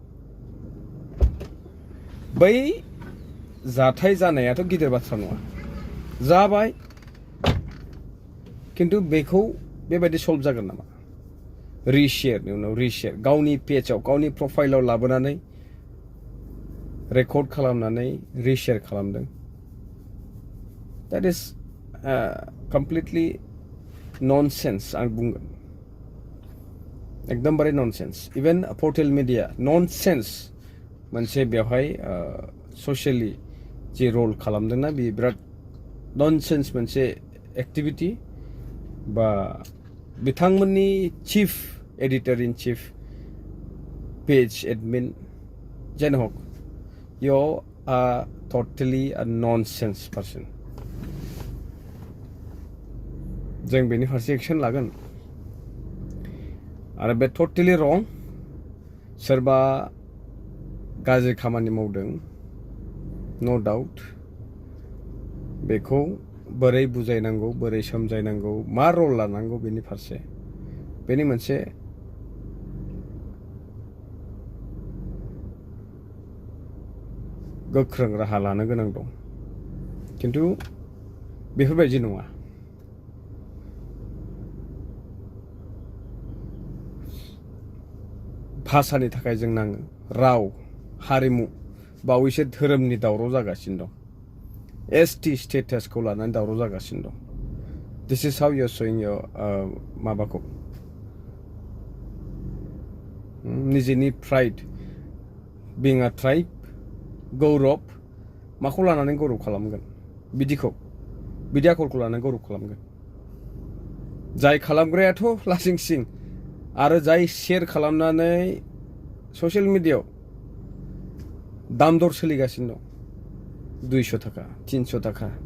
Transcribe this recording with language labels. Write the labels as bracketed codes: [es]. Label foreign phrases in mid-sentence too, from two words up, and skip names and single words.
[brx] बै जाथाय जानायाथ' गिदिर बाथ्रा नङा जाबाय किन्तु बेखौ बेबायदि सल्भ जागोन नामा रिशेयारनि उनाव रिशेयार गावनि पेजआव गावनि प्रफाइलाव लाबोनानै रेकर्ड खालामनानै रिशेयार खालामदों [en] that is completely [brx] ननसेन्स आं बुंगोन एकदमबारे ननसेन्स [en] even portal media nonsense [brx] मोनसे बेवहाय ससियेलि जे रल खालामदोंना बे बिराद ननसेन्स मोनसे एक्टिभिटि बा बिथांमोननि [en] chief editor in chief page admin [brx] जेन हक इयाव [en] a totally a nonsense person. [brx] जों बेनि फारसे एक्शन लागोन आरो बे [en] totally wrong. [brx] सोरबा गाज्रि खामानि मावदों [en] no doubt. [brx] बेखौ बोरै बुजायनांगौ बोरै समजायनांगौ मा रल लानांगौ बेनि फारसे बेनि मोनसे गोख्रों राहा लानो गोनां दं किन्तु बेफोरबायदि नङा भाषानि थाखाय जों नाङो राव हारिमु बावैसो धोरोमनि दावराव जागासिनो दं ST स्टेटासखौ लानानै दावराव जागासिनो दं [en] This is how you are showing your [brx] माबाखौ निजेनि [en] pride being a tribe [brx] गौरब माखौ लानानै गौरब खालामगोन बिदि आखलखौ लानानै गौरब खालामगोन जाय खालामग्रायाथ' लासिंसिं आरो जाय शेयार खालामनानै ससियेल मिडियायाव दाम दर सोलिगासिनो दं 200 टाका 300 टाका